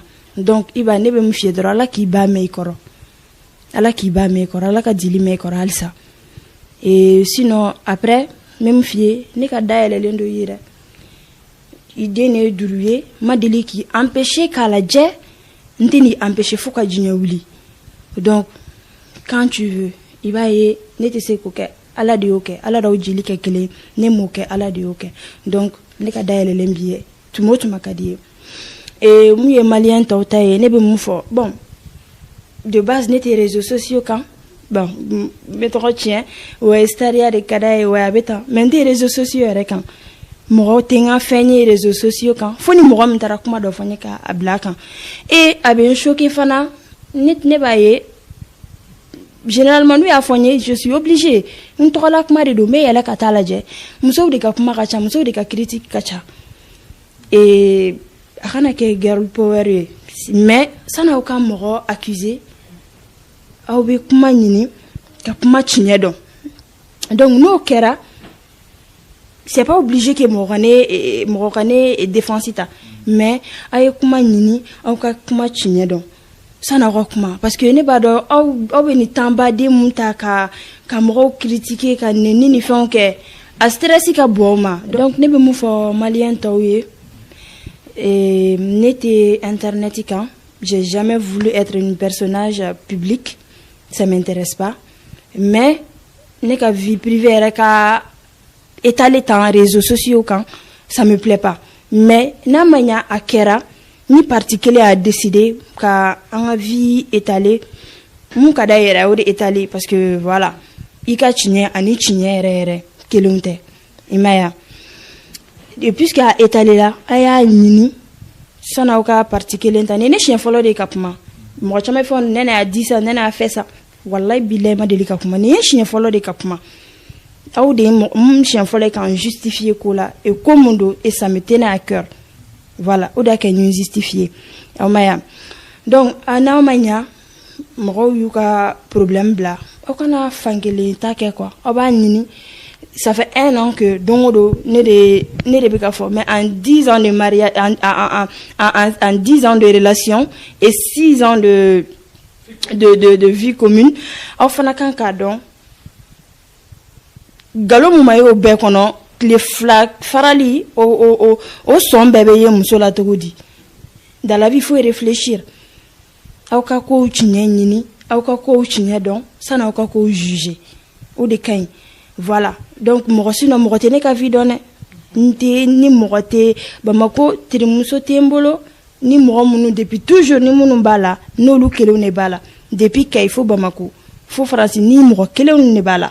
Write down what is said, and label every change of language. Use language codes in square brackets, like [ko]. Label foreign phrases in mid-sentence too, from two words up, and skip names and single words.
[bm] Donc Iba ne bɛ mun f'i ye dɔrɔn Ala k'i ba mɛn i kɔrɔ, Ala k'i ba mɛn i kɔrɔ, Ala ka dili mɛn i kɔrɔ halisa. Sinon après n bɛ mun f'i ye, ne ka dayɛlɛlen dɔ i ye dɛ, i den ne ye 5 ye, ma deli k'i empêcher k'a lajɛ, n tɛ n'i empêcher fo ka diɲɛ wuli. [fr] Donc quand tu veux [bm] i b'a ye ne tɛ se k'o kɛ, Ala de y'o kɛ, Ala d'aw jeli kɛ kelen, ne m'o kɛ, Ala de y'o kɛ. Donc ne ka dayɛlɛlen b'i ye tuma o tuma ka di ye. Mun ye Malien tɔw ta ye, ne bɛ mun fɔ, [fr] bon de base [bm] ne tɛ [fr] réseaux sociaux [bm] kan, bon n bɛ tɔgɔ tiɲɛ, ouais stariya de ka d'a ye, ouais a bɛ tan, mais n tɛ [fr] réseaux sociaux [bm] yɛrɛ kan. Mɔgɔw tɛ n ka fɛn ye [fr] réseaux sociaux [bm] kan, fo ni mɔgɔ min taara kuma dɔ fɔ n ye k'a bila a kan. Et a bɛ n choqué fana, ne b'a ye généralement n'u y'a fɔ n ye, [fr] je suis obligée, [bm] n tɔgɔla kuma de don, n bɛ yɛlɛ ka taa lajɛ, musow de ka kuma ka ca, musow de ka critique ka ca. A kana kɛ [en] girl power [bm] ye, mais san'aw ka mɔgɔ accuser, aw bɛ kuma ɲini ka kuma tiɲɛ dɔn. Donc n'o kɛra, [fr] c'est pas obligé que [bm] mɔgɔ ka ne défense ta, mais a ye kuma ɲini aw ka kuma tiɲɛ dɔn san'aw ka kuma, [fr] parce que [bm] ne b'a dɔn aw bɛ nin temps-baden mun ta ka mɔgɔw critiquer ka nɛni ni fɛnw kɛ, a stress ka bon aw ma. Donc ne bɛ mun fɔ Malien tɔw ye, ne tɛ internet kan, [fr] j'ai jamais voulu être une personnage public, ça m'intéresse pas, mais [bm] ne ka [fr] vie privée [bm] yɛrɛ ka [fr] étaler dans les réseaux sociaux quand ça me plaît pas. [bm] Mais n'a ma ɲa a kɛra ni parti kelen a décidé ka an ka [fr] vie étaler, [bm] mun ka d'a yɛrɛ o de étaler, [fr] parce que voilà [bm] i ka tiɲɛ ani tiɲɛ yɛrɛ yɛrɛ kelenw tɛ, i m'a ye. [fr] Et puisque [bm] a étaler la a y'a ɲini san'aw ka parti kelen ta, ne siɲɛ fɔlɔ de ka kuma, mɔgɔ caman fɔ [fr] Nɛnɛ a dit ça, Nɛnɛ a fait ça, [ar] wallahi billahi [bm] ma deli ka kuma, ni ye siɲɛ fɔlɔ de ka kuma. Aw de siɲɛ fɔlɔ kan justifier ko la, et ko mun don, [fr] et ça me tenait à cœur, voilà [bm] o de kɛ ɲun justifier, aw ma ya. Donc n'aw ma ɲa mɔgɔw y'u ka problème bila, aw kana fankelen ta kɛ quoi, aw b'a ɲini. [fr] Ça fait 1 an que [bm] don o don ne de bɛ ka fɔ, [fr] mais en 10 ans de mariage, en 10 ans de relation et 6 ans de vie commune, [bm] aw fana kan k'a dɔn galo mun ma ye o bɛɛ kɔnɔ, tile 2 farali o sɔn bɛɛ bɛ ye muso la cogo di. [fr] Dans la vie il faut réfléchir, [bm] aw ka kow tiɲɛ ɲini, aw ka kow tiɲɛ dɔn san'aw ka kow juger, o de ka ɲi. Voilà, donc mɔgɔ sinon mɔgɔ tɛ ne ka vie dɔn dɛ, ni mɔgɔ tɛ Bamako, terimuso tɛ n bolo, ni mɔgɔ minnu [fr] depuis toujours [bm] ni minnu b'a la, n'olu kelenw de b'a la, depuis Kayi fo Bamako fo Faransi, ni mɔgɔ kelenw de b'a la.